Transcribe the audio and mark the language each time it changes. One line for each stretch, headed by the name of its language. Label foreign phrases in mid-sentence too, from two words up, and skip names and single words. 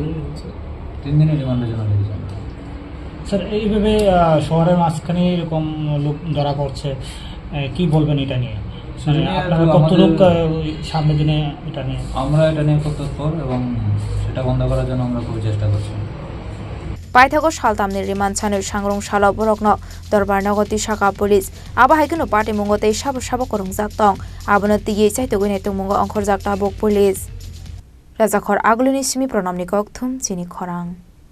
Bangla: 3 দিনের রিমান্ডের জন্য লিখেছেন স্যার এইভাবে শহরের মাঝখানে এরকম লোক ধরা পড়ছে কি বলবেন এটা নিয়ে আপনারা কতটুক সামনের দিনে এটা নিয়ে আমরা এটা নিয়ে খুব তৎপর এবং সেটা বন্ধ করার জন্য আমরা খুব চেষ্টা করছি
Kok Borok: Paithago Shaltamni Riman Chanu Shangrong Shala Borokno Dorbar Nagoti Shaka Police Aba Haikinu Party Mungote Shaba Korong Zaktong Abonati Ye Saitogine Mungo Onkhorjak Tabok Police Razakhor Agluni Simi Pronamni Kokthum Chini Khorang